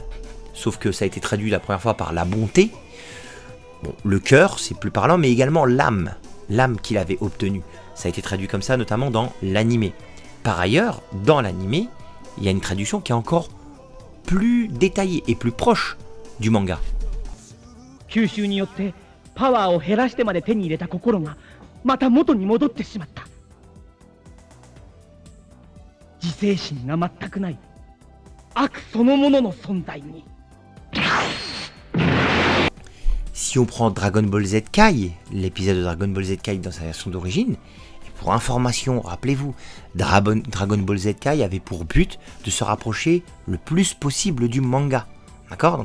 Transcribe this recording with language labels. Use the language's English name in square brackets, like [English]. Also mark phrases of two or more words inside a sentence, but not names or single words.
[French] Sauf que ça a été traduit la première fois par la bonté. Bon, le cœur, c'est plus parlant, mais également l'âme qu'il avait obtenue. Ça a été traduit comme ça, notamment dans l'animé. Par ailleurs, dans l'animé, il y a une traduction qui est encore plus détaillée et plus proche du manga. [Japanese] 吸収によってパワーを減らしてまで手に入れた心がまた元に戻ってしまった。自制心が全くない悪そのものの存在に。 [French] Si on prend Dragon Ball Z Kai, l'épisode de Dragon Ball Z Kai dans sa version d'origine, et pour information, rappelez-vous, Dragon Ball Z Kai avait pour but de se rapprocher le plus possible du manga. D'accord ?